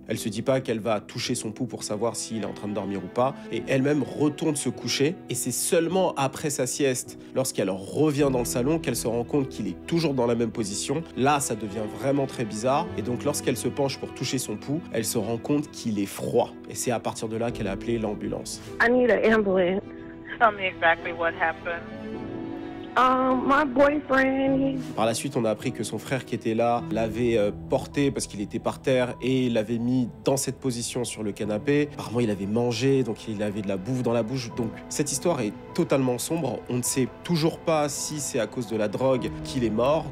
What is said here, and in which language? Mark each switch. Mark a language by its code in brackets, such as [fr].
[fr] Elle se dit pas qu'elle va toucher son pouls pour savoir s'il est en train de dormir ou pas et elle-même retourne se coucher et c'est seulement après sa sieste, lorsqu'elle revient dans le salon, qu'elle se rend compte qu'il est toujours dans la même position. Là, ça devient vraiment très bizarre et donc lorsqu'elle se penche pour toucher son pouls, elle se rend compte qu'il est froid et c'est à partir de là qu'elle a appelé l'ambulance. [en] I need an ambulance. Tell me exactly what happened. My boyfriend. [fr] Par la suite, on a appris que son frère qui était là l'avait porté parce qu'il était par terre et l'avait mis dans cette position sur le canapé. Apparemment, il avait mangé, donc il avait de la bouffe dans la bouche. Donc cette histoire est totalement sombre. On ne sait toujours pas si c'est à cause de la drogue qu'il est mort.